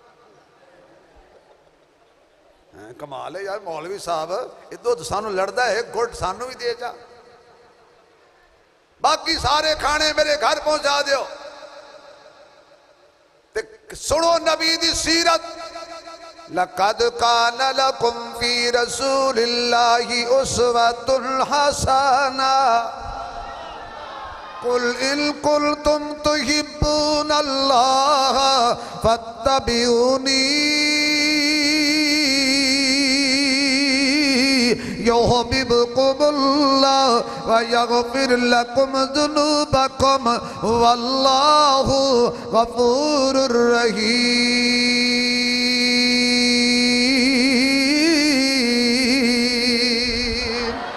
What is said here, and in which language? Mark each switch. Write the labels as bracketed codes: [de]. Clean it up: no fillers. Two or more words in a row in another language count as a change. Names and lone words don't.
[pa] کمال ہے یار مولوی صاحب، یہ دُدھ سانوں لڑدا ہے، گُڑ سانوں بھی دے جا. باقی سارے کھانے میرے گھر پہنچا دیو. تے سنو نبی دی سیرت, [ar] لقد كان لكم في رسول الله أسوة حسنة, قل إن كنتم تحبون الله فاتبعوني يحببكم الله ويغفر لكم ذنوبكم والله غفور رحيم.